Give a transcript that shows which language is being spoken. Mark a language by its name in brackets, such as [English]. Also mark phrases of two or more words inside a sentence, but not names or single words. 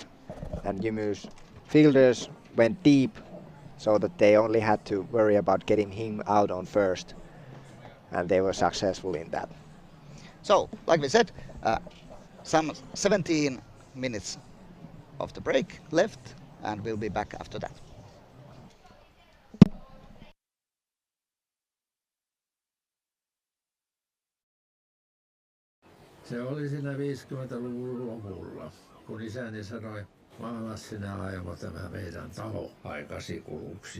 [English] And Jymy's fielders went deep so that they only had to worry about getting him out on first. And they were successful in that. So, like we said, some 17 minutes of the break left, and we'll be back after that. [Finnish] Se oli siinä 50-luvun lopulla, kun isäni sanoi, maalas sinä aivo tämä meidän talo aikasi kuluksi.